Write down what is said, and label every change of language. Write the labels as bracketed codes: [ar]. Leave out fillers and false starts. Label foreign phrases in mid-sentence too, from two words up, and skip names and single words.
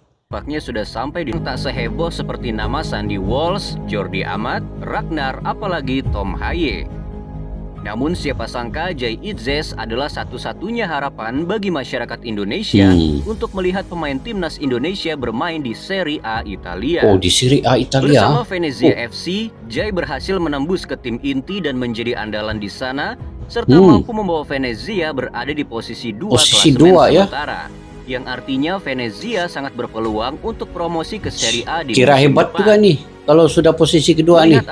[id] Tampaknya sudah sampai di tak seheboh seperti nama Sandy Walsh, Jordi Amat, Ragnar, apalagi Tom Haye. Namun siapa sangka Jai Itzes adalah satu-satunya harapan bagi masyarakat Indonesia untuk melihat pemain timnas Indonesia bermain di Serie A Italia. Oh, di Serie A Italia. Bersama Venezia FC, Jai berhasil menembus ke tim inti dan menjadi andalan di sana, serta mampu membawa Venezia berada di posisi 2 klasemen sementara. Yang artinya Venezia sangat berpeluang untuk promosi ke Serie A di Kira hebat juga nih kalau sudah posisi kedua nih.